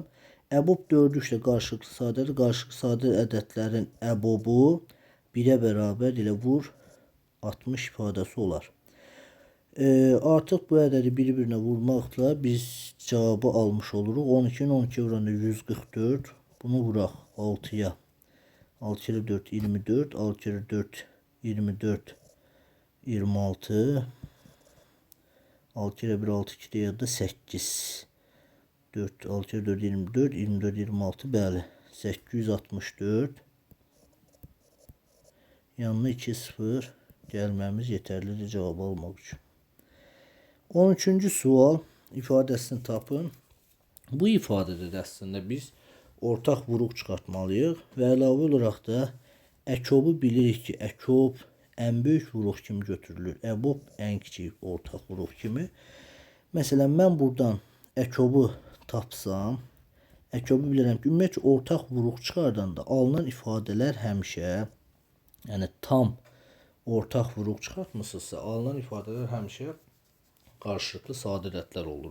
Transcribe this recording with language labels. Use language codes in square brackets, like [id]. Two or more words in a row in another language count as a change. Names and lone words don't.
[az] EBOB 4 ilə qarşılıqlı sadədir. Qarşılıqlı sadə ədədlərin EBOB-u 1'ə bərabər ilə vur 60 ifadəsi olar. Artıq bu ədədi bir-birinə vurmaqla biz cavabı almış oluruq. 12'nin 12 vuranda 144. Bunu vuraq 6'ya. [tr] 6 kere 4 24. 6 kere 4 24 26. 6 kere 1 6 2 ya da 8. [az] 4 6 kere 4 24 24 26 bəli. 864. Yanına 2 0 gəlməmiz [tr] yeterlidir cevabı [az] almaq üçün. 13-cü sual ifadəsini tapın. Bu ifadədə də əslində biz ortaq vuruq çıxartmalıyıq və əlavə olaraq da ECOB-u bilirik ki, ECOB ən böyük vuruq kimi götürülür. EBOB ən kiçik ortaq vuruq kimi. Məsələn, mən buradan ECOB-u tapsam, ECOB-u bilirəm ki, ümumiyyətlə ortaq vuruq çıxardanda alınan ifadələr həmişə, yəni tam ortaq vuruq çıxartmısınızsa, alınan ifadələr həmişə qarşılıqlı sadə ədədlər olur.